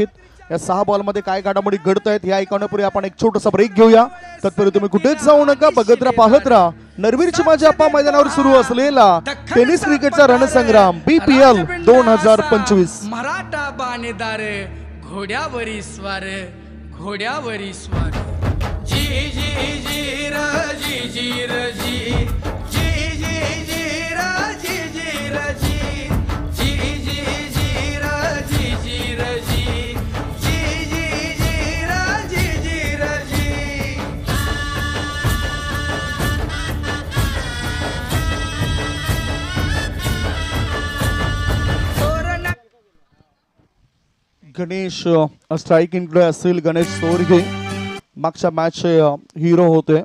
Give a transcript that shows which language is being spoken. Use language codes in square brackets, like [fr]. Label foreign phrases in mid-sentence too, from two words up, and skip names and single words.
[mr] या 6 बॉलमध्ये काय घडामोडी घडत आहेत ह्या ऐकण्यापूर्वी आपण एक छोटासा ब्रेक घेऊया. तत्पूर्वी तुम्ही कुठेच जाऊ नका. बघत राहा, पाहत राहा नरवीरची माझ्या आप्पा मैदानावर सुरू असलेला टेनिस क्रिकेटचा रणसंग्राम BPL 2025. मराठा बाणेदार घोड्यावरी स्वार, घोड्यावरी स्वार. जी जी जी र जी जी र जी, जी जी जी र जी जी र जी, जी जी जी र जी जी र जी, जी जी जी र जी जी र जी. गणेश स्ट्रायकिंगकडे असतील. गणेश सोरगे मागच्या मॅच हिरो होते.